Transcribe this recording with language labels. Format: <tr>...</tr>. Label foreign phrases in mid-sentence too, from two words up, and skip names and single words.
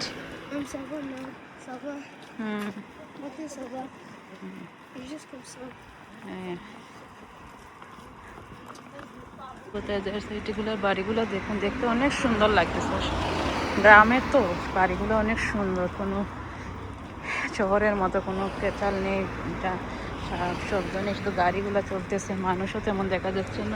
<fr>Ça va, non, ça va. হুম, Ok, ça va. Juste comme ça.</fr> <bn>হ্যাঁ। কোথায় যায় সিটিগুলোর বাড়িগুলো দেখুন, দেখতে অনেক সুন্দর লাগতেছে। গ্রামের তো বাড়িগুলো অনেক সুন্দর, কোনো শহরের মতো কোনো কেচাল নেই, শব্দ নেই, শুধু গাড়িগুলো চলতেছে, মানুষও তেমন দেখা যাচ্ছে না।</bn>